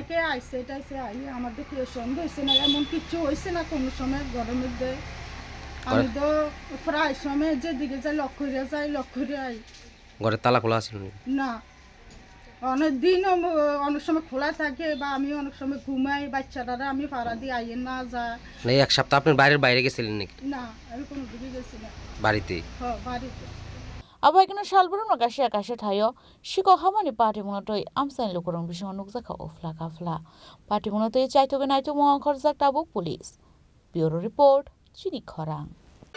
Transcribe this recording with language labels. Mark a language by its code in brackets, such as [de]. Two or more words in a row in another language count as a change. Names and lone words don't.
[bn] অনেকে আইছে এটাইছে আই আমাদের কেউ সন্দেহ হয়েছে না এমন কিছু হয়েছে না কোনো সময় ঘরের মধ্যে আমি তো প্রায় সময় যেদিকে যাই লক্ষ্য করে আই ঘরের তালা খোলা আছিল না অনেক দিন অনেক সময় খোলা থাকে বা আমি অনেক সময় ঘুমাই বাচ্চারা আমি পাড়া দিয়ে আইয়ে না যায় না এক সপ্তাহ আপনি বাইরে গেছিলেন নাকি না আমি কোনো দিকে গেছি না বাড়িতেই হ্যাঁ বাড়িতে [trp] Abaikino Shalburun Kasha Tayo, Shiko Hamani Party Monotoi, Amsan Lukurung Bishon Nukzaka of Flakafla. Party Monotoi Chaitoganai to Mon Korzak Tabu Police. [en] Bureau Report, [trp] Chini Korang.